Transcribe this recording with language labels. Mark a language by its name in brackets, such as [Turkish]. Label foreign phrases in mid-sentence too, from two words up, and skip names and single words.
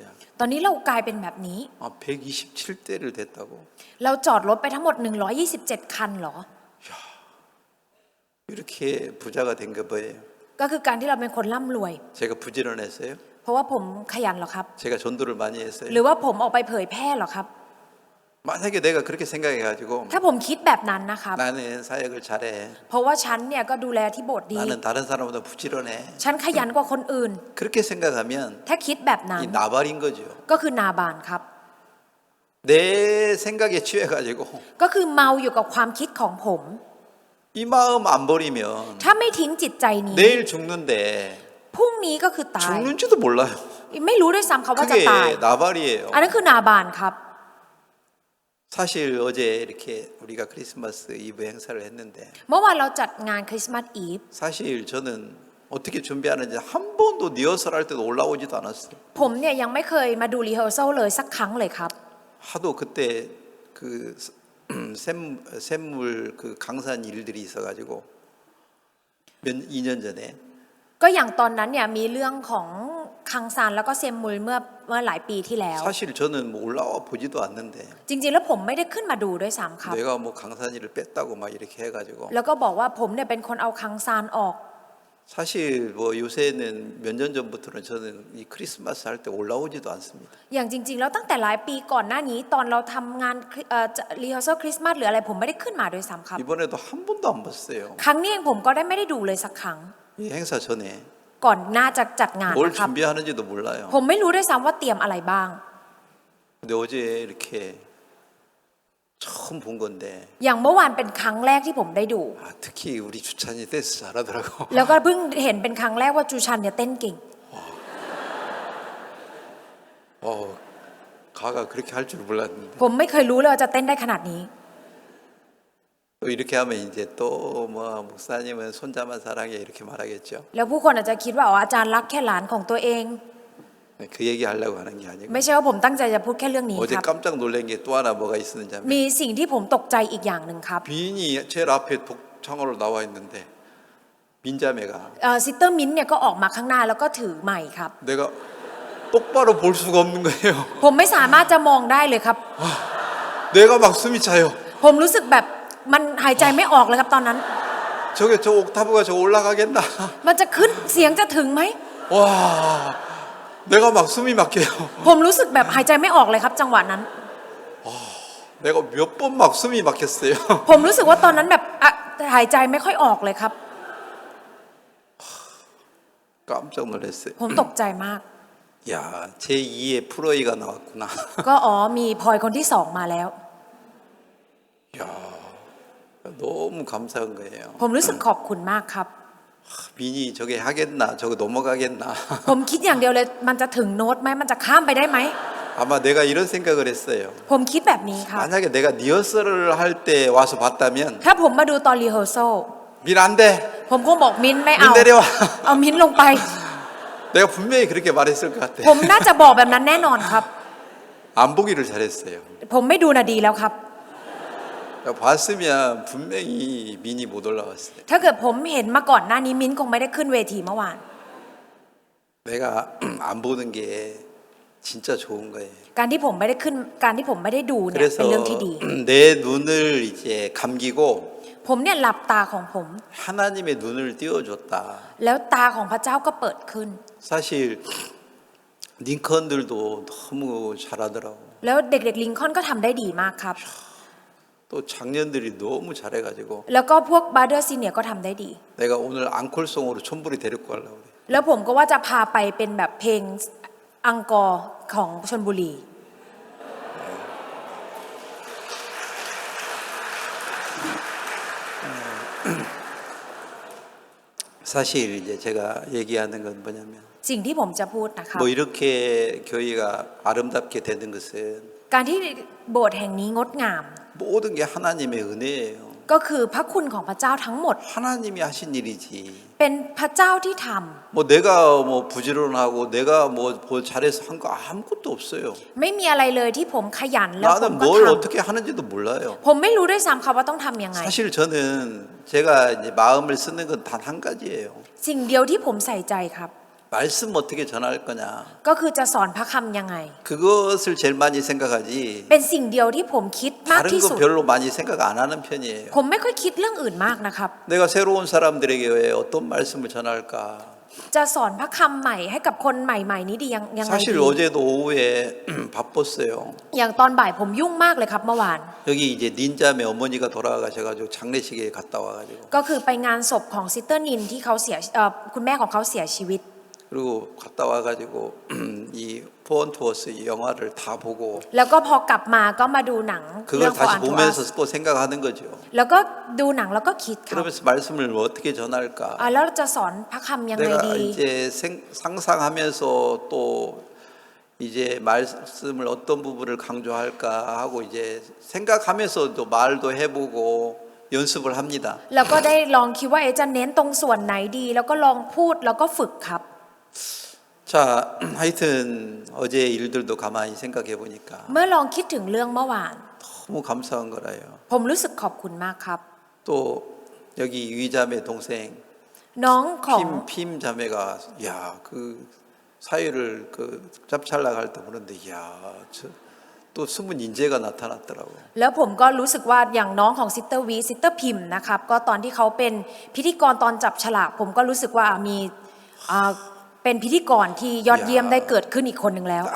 [Thai] ตอนนี้เรากลายเป็นแบบนี้ [Korean] 아, 127대를 됐다고? [Thai] เราจอดรถไปทั้งหมด127 คันเหรอ [Korean] 이렇게 부자가 된 거 뭐예요? [Thai] ก็คือการที่เราเป็นคนร่ำรวย [Korean] 제가 부지런했어요? [Thai] เพราะว่าผมขยันเหรอครับ [Korean] 제가 전도를 많이 했어요? [Thai] หรือว่าผมออกไปเผยแพร่เหรอครับ [Korean] 만약에 내가 그렇게 생각해가지고 [Thai] ถ้าผมคิดแบบนั้นนะครับ [Korean] 나는 사역을 잘해. [Thai] เพราะว่าฉันเนี่ยก็ดูแลที่โบสถ์ดี [Korean] 나는 다른 사람보다 부지런해. [Thai] ฉันขยันกว่าคนอื่น [Korean] 그렇게 생각하면 [Thai] ถ้าคิดแบบนั้น [Korean] 이 나발인 거죠. [Thai] ก็คือนาบานครับ [Korean] 내 생각에 취해가지고 [Thai] ก็คือเมาอยู่กับความคิดของผม [Korean] 이 마음 안 버리면 [Thai] ถ้าไม่ทิ้งจิตใจนี้ [Korean] 내일 죽는데 [Thai] พรุ่งนี้ก็คือตาย [Korean] 죽는지도 몰라요. [Thai] ไม่รู้ด้วยซ้ำเขาว่าจะตาย [Korean] 그게 나발이에요. [Thai] อันนั้นคือนาบานครับ [Korean] 사실 어제 이렇게 우리가 크리스마스 이브 행사를 했는데 [Thai] เมื่อวานเราจัดงานคริสต์มาสอีฟ [Korean] 사실 저는 어떻게 준비하는지 한 번도 리허설 할 때도 올라오지도 않았어요. [Thai] ผมเนี่ยยังไม่เคยมาดูรีเฮอร์ซัลเลยสักครั้งเลยครับ [Korean] 하도 그때 그 샘물 그 강산 일들이 있어가지고 2년 전에 [Thai] ก็อย่างตอนนั้นเนี่ยมีเรื่องของคังซานแล้วก็เซมมุลเมื่อหลายปีที่แล้ว [Korean] 사실 저는 뭐 올라와 보지도 않는데 [Thai] จริงๆแล้วผมไม่ได้ขึ้นมาดูด้วยซ้ำครับ [Korean] 내가 뭐 강산이를 뺐다고 막 이렇게 해가지고 [Thai] แล้วก็บอกว่าผมเนี่ยเป็นคนเอาคังซานออก [Korean] 사실 뭐 요새는 몇 년 전부터는 저는 이 크리스마스 할 때 올라오지도 않습니다. [Thai] อย่างจริงๆแล้วตั้งแต่หลายปีก่อนหน้านี้ตอนเราทำงานรีเฮอร์ซัลคริสต์มาสหรืออะไรผมไม่ได้ขึ้นมาด้วยซ้ำครับ [Korean] 이번에도 한 번도 안 봤어요. [Thai] ครั้งนี้เองผมก็ไม่ได้ดูเลยสักครั้ง [Korean] 이 행사 전에 [Thai] ก่อนหน้าจะจัดงาน [Korean] 뭘 [Thai] นะครับ [Korean] 준비하는지도 몰라요. [Thai] ผมไม่รู้ด้วยซ้ำว่าเตรียมอะไรบ้าง [Korean] 근데 어제 이렇게 처음 본 건데 [Thai] อย่างเมื่อวานเป็นครั้งแรกที่ผมได้ดู [Korean] 특히 우리 주찬이 댄스 잘하더라고. [Thai] แล้วก็เพิ่งเห็นเป็นครั้งแรกว่าจูชันเนี่ยเต้นเก่ง [Korean] 가가 그렇게 할 줄 몰랐는데 [Thai] ผมไม่เคยรู้เลยว่าจะเต้นได้ขนาดนี้ [Korean] 또 이렇게 하면 이제 또 뭐 목사님은 손자만 사랑해 이렇게 말하겠죠. [Thai] แล้วผู้คนอาจจะคิดว่าอ๋ออาจารย์รักแค่หลานของตัวเอง [Korean] 그 얘기 하려고 하는 게 아니고 [Thai] ไม่ใช่ว่าผมตั้งใจจะพูดแค่เรื่องนี้ [Korean] 어제 [Thai] ครับ [Korean] 깜짝 놀란 게 또 하나 뭐가 있었는지 [Thai] มี [Korean] 하면 [Thai] สิ่งที่ผมตกใจอีกอย่างหนึ่งครับ [Korean] 비인이 제일 앞에 독창으로 나와 있는데 민자매가 [Thai] ซิสเตอร์มิ้นท์เนี่ยก็ออกมาข้างหน้าแล้วก็ถือไมค์ครับ [Korean] 내가 똑바로 볼 수가 없는 거예요. [Thai] ผมไม่สามารถจะมองได้เลยครับ [Korean] 내가 막 숨이 차요. [Thai] ผมรู้สึกแบบมันหายใจไม่ออกเลยครับตอนนั้น [Korean] 저게 저 옥타브가 저 올라가겠나? [Thai] มันจะขึ้นเสียงจะถึงไหม [Korean] 와, 내가 막 숨이 막혀요. [Thai] ผมรู้สึกแบบหายใจไม่ออกเลยครับ จังหวะนั้น [Korean] 내가 몇 번 막 숨이 막혔어요. [Thai] ผมรู้สึกว่าตอนนั้นแบบหายใจไม่ค่อยออกเลยครับ [Korean] 깜짝 놀랐어요. [Thai] ผมตกใจมาก [Korean] 야, 제2의 프로이가 나왔구나. [Thai] ก็อ๋อมีพลอยคนที่สองมาแล้ว [Korean] 야, 너무 감사한 거예요. [Thai] ผมรู้สึกขอบคุณมากครับ [Korean] 민이 저게 하겠나? 저거 넘어가겠나? [Thai] ผมคิดอย่างเดียวเลยมันจะถึงโน้ตไหมมันจะข้ามไปได้ไหม [Korean] 아마 내가 이런 생각을 했어요. [Thai] ผมคิดแบบนี้ครับ [Korean] 만약에 내가 리허설을 할 때 와서 봤다면 [Thai] ถ้าผมมาดูตอนรีเฮอร์ซัล [Korean] 민 안 돼. [Thai] ผมคงบอกมิ้นไม่เอา [Korean] มิ้น내려와. [Thai] เอามิ้นลงไป [Korean] 내가 분명히 그렇게 말했을 것 같아. [Thai] ผมน่าจะบอกแบบนั้นแน่นอนครับ [Korean] 안 보기를 잘했어요. [Thai] ผมไม่ดูนาดีแล้วครับ [Korean] 봤으면 분명히 민이 못 올라왔어요. [Thai] ถ้าเกิดผมเห็นมาก่อนหน้านี้มิ้นคงไม่ได้ขึ้นเวทีเมื่อวาน [Korean] 내가 안 보는 게 진짜 좋은 거예요. [Thai] การที่ผมไม่ได้ขึ้นการที่ผมไม่ได้ดูเนี่ย [Korean] 그래서 [Thai] เป็นเรื่องที่ดี [Korean] 내 눈을 이제 감기고 [Thai] ผมเนี่ยหลับตาของผม [Korean] 하나님의 눈을 띄워줬다. [Thai] แล้วตาของพระเจ้าก็เปิดขึ้น [Korean] 사실 링컨들도 너무 잘하더라고. [Thai] แล้วเด็กๆลิงคอล์นก็ทำได้ดีมากครับ [Korean] 또 장년들이 너무 잘해가지고 [Thai] แล้วก็พวกบาร์เดอร์ซีเนียก็ทำได้ดี [Korean] 내가 오늘 앙콜송으로 촌부리 데리고 가려고 그래. [Thai] แล้วผมก็ว่าจะพาไปเป็นแบบเพลงอังกอร์ของชลบุรี [Korean] 사실 이제 제가 얘기하는 건 뭐냐면 [Thai] สิ่งที่ผมจะพูดนะครับ [Korean] 뭐 이렇게 교회가 아름답게 되는 것은 [Thai] การที่โบสถ์แห่งนี้งดงาม [Korean] 모든 게 하나님의 은혜예요. [Thai] ก็คือพระคุณของพระเจ้าทั้งหมด [Korean] 하나님이 하신 일이지. [Thai] เป็นพระเจ้าที่ทำ [Korean] 뭐 내가 뭐 부지런하고 내가 뭐 잘해서 한 거 아무것도 없어요. [Thai] ไม่มีอะไรเลยที่ผมขยันแล้วผม [Korean] 나는 [Thai] ก็ [Korean] 뭘 [Thai] ท [Korean] 어떻게 하는지도 몰라요. [Thai] ำผมไม่รู้ด้วยซ้ำค่ะว่าต้องทำยังไง [Korean] 사실 저는 제가 이제 마음을 쓰는 건 단 한 가지예요. [Thai] สิ่งเดียวที่ผมใส่ใจครับ [Korean] 말씀 어떻게 전할 거냐. [Thai] ก็คือจะสอนพระคำยังไง [Korean] 그것을 제일 많이 생각하지. [Thai] เป็นสิ่งเดียวที่ผมคิดมาก [Korean] 다른 [Thai] ที่ [Korean] 거 [Thai] สุด [Korean] 별로 많이 생각 안 하는 편이에요. [Thai] ผมไม่ค่อยคิดเรื่องอื่นมากนะครับ [Korean] 내가 새로운 사람들에게 왜 어떤 말씀을 전할까. [Thai] จะสอนพระคำใหม่ให้กับคนใหม่ๆนี้ดียังไง [Korean] 사실 [Thai] ดี [Korean] 어제도 오후에 바빴어요. [Thai] อย่างตอนบ่ายผมยุ่งมากเลยครับเมื่อวาน [Korean] 여기 이제 닌자매 어머니가 돌아가셔가지고 장례식에 갔다 와가지고 [Thai] ก็คือไปงานศพของซิสเตอร์นินที่เขาเสียคุณแม่ของเขาเสียชีวิต [Korean] 그리고 갔다 와가지고 이 포언투어스 영화를 다 보고 [Thai] แล้วก็พอกลับมาก็มาดูหนังเรื่ [Korean] 그걸 [Thai] อง [Korean] For 다시 Unto 보면서 Us 또 생각하는 거죠. [Thai] แล้วก็ดูหนังแล้วก็คิดครับ [Korean] 그러면서 말씀을 어떻게 전할까. [Thai] แล้วจะสอนพระคำยังไง [Korean] 내가 [Thai] ดี [Korean] 이제 상상하면서 또 이제 말씀을 어떤 부분을 강조할까 하고 이제 생각하면서 또 말도 해보고 연습을 합니다. [Thai] แล้วก็ได้ลองคิดว่าจะเน้นตรงส่วนไหนดี แล้วก็ลองพูดแล้วก็ฝึกครับ [Korean] 자, 하여튼 어제 일들도 가만히 생각해 보니까 [Thai] เมื่อลองคิดถึงเรื่องเมื่อวาน [Korean] 너무 감사한 거라요. [Thai] ผมรู้สึกขอบคุณมากครับ [Korean] 또 여기 위자매 동생 [Thai] น้องของ [Korean] 핌 자매가 야, 그 사회를 그 짭찰나 갈 때 보는데 야, 또 숨은 인재가 나타났더라고. [Thai] แล้วผมก็รู้สึกว่าอย่างน้องของซิสเตอร์วีซิสเตอร์พิมนะครับก็ตอนที่เขาเป็นพิธีกรตอนจับฉลากผมก็รู้สึกว่ามีเป็นพิธีกรที่ยอดเยี่ยมได้เกิดขึ้นอีกคนหนึ่งแล้ว